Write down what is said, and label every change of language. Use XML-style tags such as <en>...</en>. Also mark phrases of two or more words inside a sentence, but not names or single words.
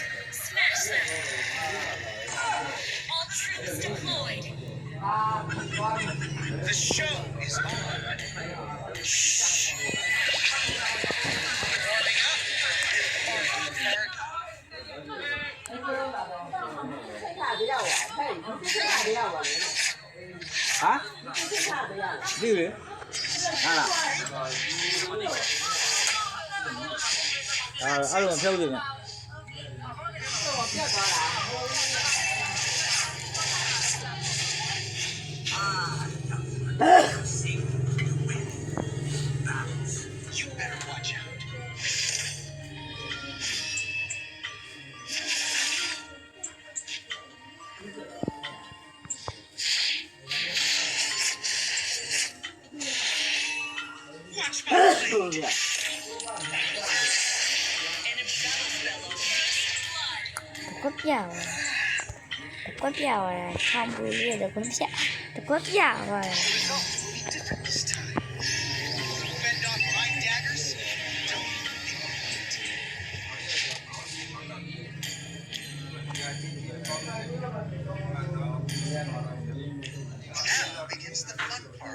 <en>Smash them. All troops deployed. The show is on. Shh. Warming up.</en> <my>ဟာဒီလေဟာလားအဲ့လိုဖြုတ်နေမှာ တော့ပြတ်သွားတာ</my> <en>You better watch out. Watch my</en> <my>ဟုတ်ပြီ ကွက်ပြပါကွက်ပြပါချောင်းပူလေးတော့ကွက်ပြကွက်ပြပါ</my> <en>results will be different this time. Fend off my daggers? Don't Now begins the fun part.</en>